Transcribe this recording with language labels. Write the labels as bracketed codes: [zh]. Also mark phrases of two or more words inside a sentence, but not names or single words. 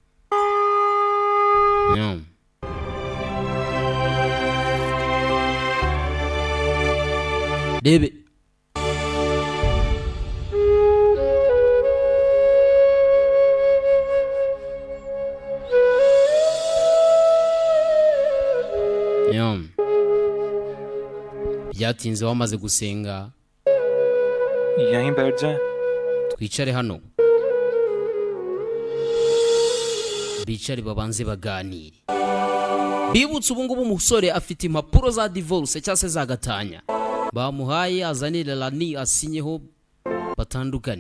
[rw] Rebe byatinze wamaze gusenga [hi] यहीं बैठ जाएं। [rw] twicare hano bicare babanze baganire. Bibutse ubu ngubu umusore afite impapuro za divorce cyangwa se za gatanya bamuhaye azanire Rani asinyeho batandukane.